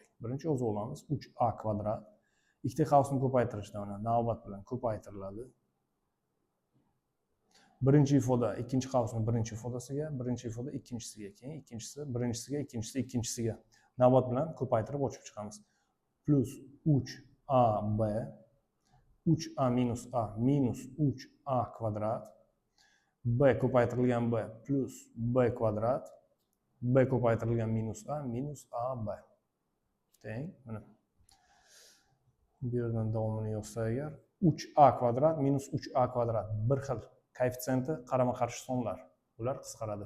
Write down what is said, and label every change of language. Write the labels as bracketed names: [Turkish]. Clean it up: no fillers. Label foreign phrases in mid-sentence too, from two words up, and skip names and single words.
[Uzbek] Birinchi yozib olamiz 3a kvadrat. Ikkita qavsni ko'paytirishda mana navbat bilan ko'paytiriladi. Birinchi ifoda ikkinchi qavsning birinchi ifodasiga, birinchi ifoda ikkinchisiga, keyin ikkinchisi birinchisiga, ikkinchisi ikkinchisiga navbat bilan ko'paytirib ochib chiqamiz. Plus 3ab 3a minus a minus 3a kvadrat b ko'paytirilgan b plus b kvadrat b ko'paytirilgan minus ab teng mana bu yerdan davomini yozsa agar 3a kvadrat minus 3a kvadrat bir xil koeffitsiyenti qarama qarshi sonlar, ular qisqaradi.